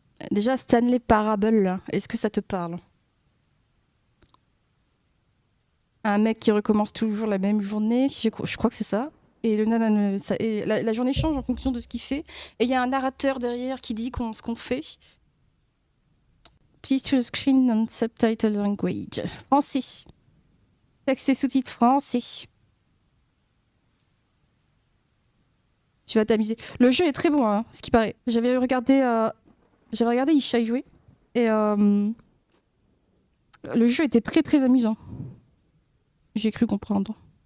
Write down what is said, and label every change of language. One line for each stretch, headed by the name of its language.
French: Déjà, Stanley Parable, est-ce que ça te parle? Un mec qui recommence toujours la même journée, je crois que c'est ça. Et la journée change en fonction de ce qu'il fait. Et il y a un narrateur derrière qui dit ce qu'on fait.
English: Please choose screen and subtitle language.
French: Français. Texte et sous-titres français. Tu vas t'amuser. Le jeu est très bon, hein, ce qui paraît. J'avais regardé Isha y jouer. Et le jeu était très très amusant. J'ai cru comprendre.